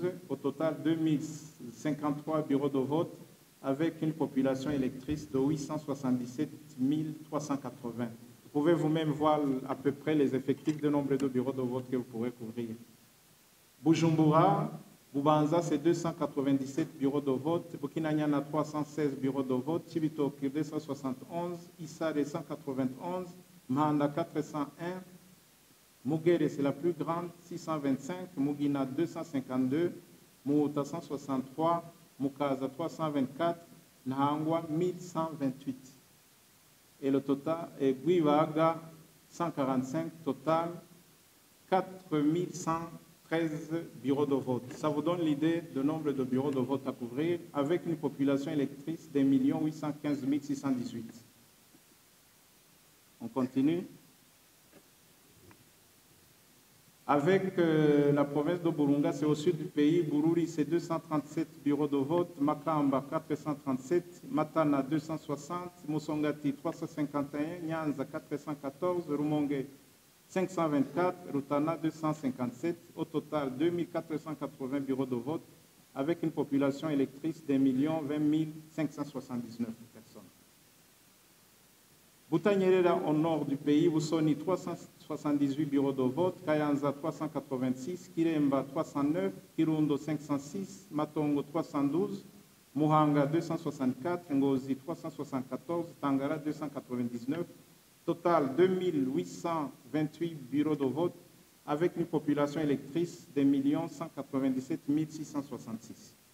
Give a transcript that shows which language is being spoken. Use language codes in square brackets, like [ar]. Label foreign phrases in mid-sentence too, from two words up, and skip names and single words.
[fr] Au total, 2053 bureaux de vote avec une population électrice de 877 380. Vous pouvez vous-même voir à peu près les effectifs de nombre de bureaux de vote que vous pourrez couvrir. Bujumbura, Bubanza, c'est 297 bureaux de vote. Bukinanyana, 316 bureaux de vote. Chibitoke, 271. Issare, 191. Mahanda, 401. Mugere, c'est la plus grande, 625. Mugina, 252. Mouta, 163. Mukaza, 324. Nahangwa, 1128. Et le total est Guivaga, 145, total 4113 bureaux de vote. Ça vous donne l'idée du nombre de bureaux de vote à couvrir avec une population électrice de 1 815 618. On continue. Avec la province de Burunga, c'est au sud du pays. Bururi, c'est 237 bureaux de vote. Makamba, 437. Matana, 260. Musongati, 351. Nyanza, 414. Rumonge, 524. Rutana, 257. Au total, 2480 bureaux de vote avec une population électrice de 1 20 579 personnes. Butanyerera, au nord du pays, Busoni, 378 bureaux de vote, Kayanza 386, Kiremba 309, Kirundo 506, Matongo 312, Muhanga 264, Ngozi 374, Tangara 299, total 2828 bureaux de vote avec une population électrice de 1 197 666.